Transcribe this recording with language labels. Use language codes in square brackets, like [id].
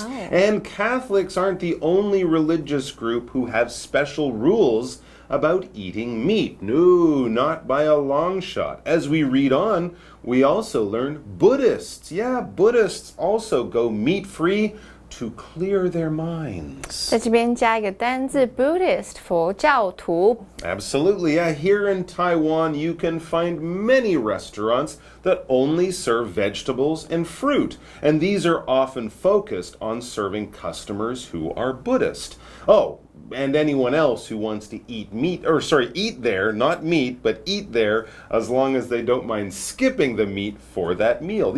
[en] And Catholics aren't the only religious group who have special rules about eating meat. No, not by a long shot. As we read on, we also learn Buddhists. Yeah, Buddhists also go meat-free to clear their minds. [zh] 在这边加一个单字 Buddhist 佛教徒。 [en] Absolutely, yeah. Here in Taiwan, you can find many restaurants that only serve vegetables and fruit, and these are often focused on serving customers who are Buddhist. Oh, and anyone else who wants to eat there, not meat, but eat there, as long as they don't mind skipping the meat for that meal.